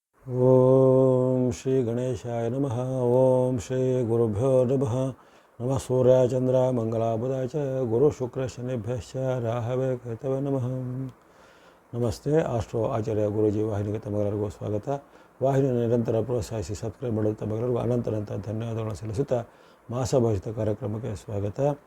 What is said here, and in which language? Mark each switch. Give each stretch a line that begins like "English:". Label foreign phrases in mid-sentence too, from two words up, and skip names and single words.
Sanskrit: ಓಂ ಶ್ರೀ ಗಣೇಶಾಯ ನಮಃ. ಓಂ ಶ್ರೀ ಗುರುಭ್ಯೋ ನಮಃ. ನಮಃ ಸೂರ್ಯ ಚಂದ್ರ ಮಂಗಲಾಬುಧಾಯ ಚ ಗುರು ಶುಕ್ರ ಶನಿಭ್ಯಶ್ಚ ರಾಹವೇ ಕೇತವೇ ನಮಃ.
Kannada: ನಮಸ್ತೆ. ಆಸ್ಟ್ರೋ ಆಚಾರ್ಯ ಗುರೂಜಿ ವಾಹಿನಿಗೆ ತಮಗೆಲ್ಲರಿಗೂ ಸ್ವಾಗತ. ವಾಹಿನಿಯ ನಿರಂತರ ಪ್ರೋತ್ಸಾಹಿಸಿ ಸಬ್ಸ್ಕ್ರೈಬ್ ಮಾಡೋದು ತಮಗೆಲ್ಲರಿಗೂ ಅನಂತ ಧನ್ಯವಾದಗಳನ್ನು ಸಲ್ಲಿಸುತ್ತಾ ಮಾಸ ಭವಿಷ್ಯದ ಕಾರ್ಯಕ್ರಮಕ್ಕೆ ಸ್ವಾಗತ.